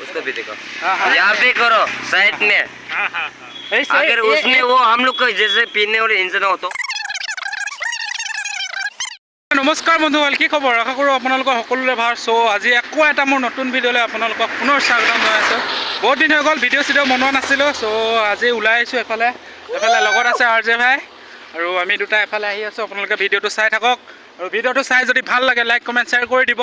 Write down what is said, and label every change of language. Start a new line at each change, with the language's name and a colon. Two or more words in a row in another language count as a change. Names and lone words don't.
Hindi: भी देखो यहाँ पे करो साइड में। अगर उसमें वो हम लोग को जैसे पीने वाले इंसान हो तो। नमस्कार बंधु,
Assamese: কি খবৰ? আশা কৰোঁ আপোনালোকৰ সকলোৰে ভাল। সো আজি আকৌ এটা মোৰ নতুন ভিডিঅ'লৈ আপোনালোকক পুনৰ স্বাগতম জনাইছোঁ। বহুত দিন হৈ গ'ল ভিডিঅ' বনোৱা নাছিলোঁ। সো আজি ওলাই আহিছোঁ এফালে লগত আছে RJ ভাই আৰু আমি দুটা এফালে আহি আছোঁ। আপোনালোকে ভিডিঅ'টো চাই থাকক আৰু ভিডিঅ'টো চাই যদি ভাল লাগে লাইক কমেণ্ট শ্বেয়াৰ কৰি দিব।